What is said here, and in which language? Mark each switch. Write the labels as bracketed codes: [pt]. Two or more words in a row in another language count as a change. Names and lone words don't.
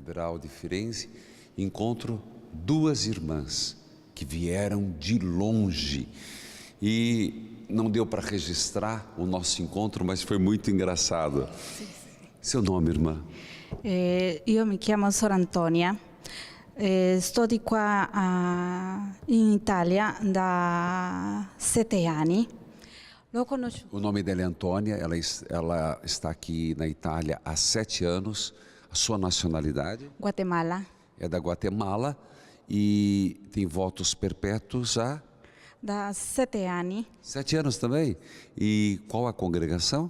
[pt] Catedral de Firenze, encontro duas irmãs que vieram de longe. E não deu para registrar o nosso encontro, mas foi muito engraçado. Seu nome, irmã? [it] Io mi chiamo Sor Antonia, sto di qua in Italia da 7 anni. L'ho conosciuto [pt] O nome dela é Antônia, ela está aqui na Itália há 7 anos. A sua nacionalidade [it] in Guatemala [pt] é da Guatemala e tem votos perpétuos há [it] da 7 anni, [pt] 7 anos também. E qual a congregação?